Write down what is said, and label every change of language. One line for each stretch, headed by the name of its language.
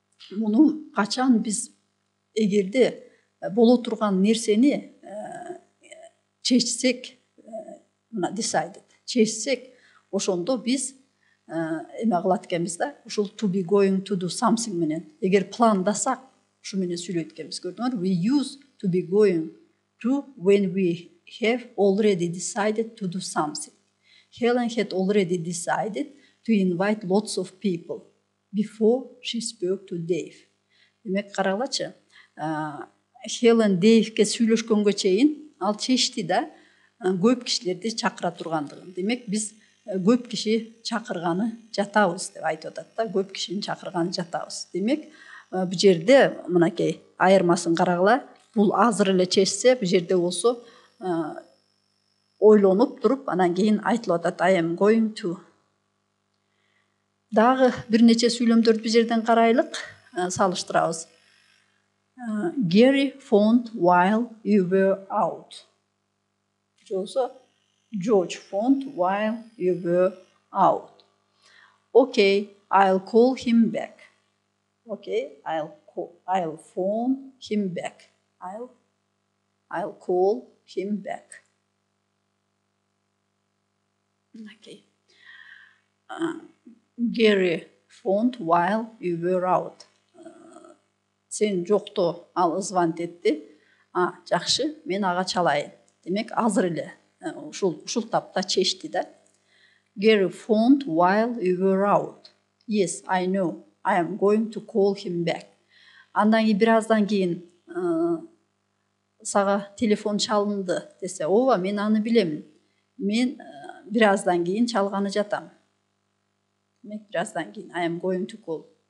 Kyrgyz: Муну качан биз эгерде боло турган нерсени чечсек, decided, чечсек, ошондо биз эме кылат экенбиз да, ушул
English: to be going to do something
Kyrgyz: менен. Эгер пландасак, ушу менен сүйлөйт экенбиз. Көрдүңөр?
English: We use to be going to when we have already decided to do something. Helen had already decided to invite lots of people before she spoke to Dave.
Kyrgyz: Демек, карагылачы, Helen Dave'ге сүйлөшкөнгө чейин ал чечти да, көп кишилерди чакыра тургандыгын. Демек, биз көп киши чакырганы жатабыз деп айтып атат да, көп кишини чакырганы жатабыз. Демек, Бул жерде мынакей айырмасын карагыла. Бул азыр эле чечсе, бул жерде болсо ойлонуп туруп анан кийин айтылып атат
English: I am going to.
Kyrgyz: Дагы бир нече сүйлөмдөрдү бул жерден карайлык, салыштырабыз.
English: Gary phoned while you were out. Болсо George phoned while you were out. Okay, I'll call him back. Okay, I'll phone him back. I'll call him back. Okay. Gary phoned while you were out.
Kyrgyz: Sen жокто ал звонить этти. Жакшы, мен ага чалайын. Демек, азыр эле ушул тапта чечти да.
English: Gary phoned while you were out. Yes, I know. I am going to call him back.
Kyrgyz: Андан кийин бир аздан кийин сага телефон чалынды десе, ооба, мен аны билемин. Мен бир аздан кийин чалганы жатам. Демек, бир аздан кийин
English: I am going to call.